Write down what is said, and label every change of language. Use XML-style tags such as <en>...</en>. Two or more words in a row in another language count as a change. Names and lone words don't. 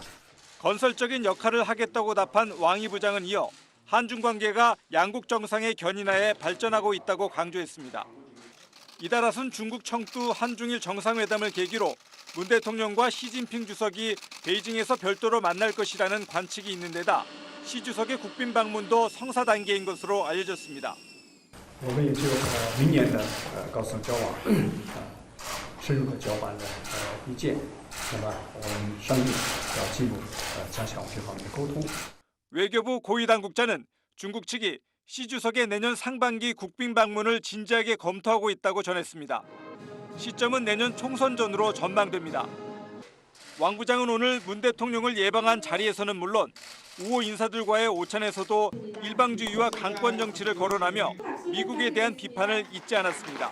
<ko>건설적인 역할을 하겠다고 답한 왕이 부장은 이어 한중 관계가 양국 정상의 견인하에 발전하고 있다고 강조했습니다. 이달아선 중국 청두 한중일 정상회담을 계기로 문 대통령과 시진핑 주석이 베이징에서 별도로 만날 것이라는 관측이 있는 데다 시 주석의 국빈 방문도 성사 단계인 것으로 알려졌습니다.</ko> <zh>我们也就明年的高层交往深入的交换的意见，那么我们商议要进一步加强这方面的沟通。</zh> <ko>외교부 고위 당국자는 중국 측이 시 주석의 내년 상반기 국빈 방문을 진지하게 검토하고 있다고 전했습니다. 시점은 내년 총선 전으로 전망됩니다. 왕 부장은 오늘 문 대통령을 예방한 자리에서는 물론 우호 인사들과의 오찬에서도 일방주의와 강권 정치를 거론하며 미국에 대한 비판을 잊지 않았습니다.</ko>